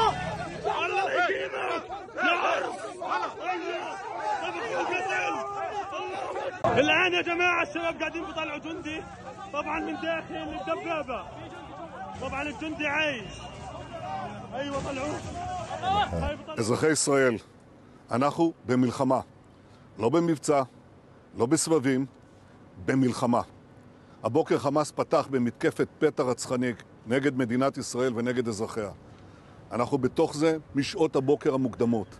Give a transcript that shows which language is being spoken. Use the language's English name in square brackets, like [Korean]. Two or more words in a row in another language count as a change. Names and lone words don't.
[Arabic] الله يجينا يا عرس. الآن يا جماعة الشباب قاعدين بيطلعوا جندي طبعا من داخل الدبابة. طبعا الجندي عايش. ايوه طلعوه. [Hebrew] אזרחי ישראל, אנחנו במלחמה. לא במבצע, לא בסבבים, במלחמה. הבוקר חמאס פתח במתקפת פתע רצחני נגד מדינת ישראל ונגד אזרחיה. אנחנו בתוך זה משעות הבוקר המוקדמות.